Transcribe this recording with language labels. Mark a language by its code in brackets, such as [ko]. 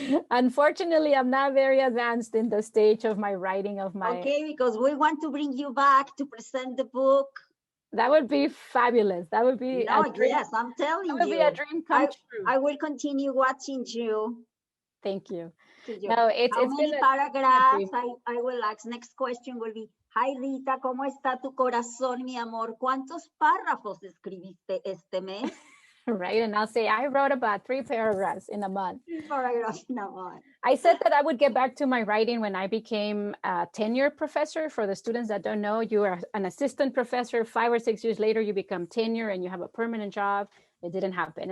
[en] Unfortunately, I'm not very advanced in the stage of my writing of my... Okay, because we want to bring you back to present the book. That would be fabulous. That would be yes, I'm telling you. That would be a dream come true. I will continue watching you. Thank you. No, how many paragraphs? I will ask. Next question will be, hi [es] Rita, ¿cómo está tu corazón, mi amor? ¿Cuántos párrafos escribiste este mes? [en] Right, and I'll say I wrote about 3 paragraphs in a month. 3 paragraphs in a month. I said that I would get back to my writing when I became a tenured professor. For the students that don't know, you are an assistant professor. 5 or 6 years later, you become tenure and you have a permanent job. It didn't happen.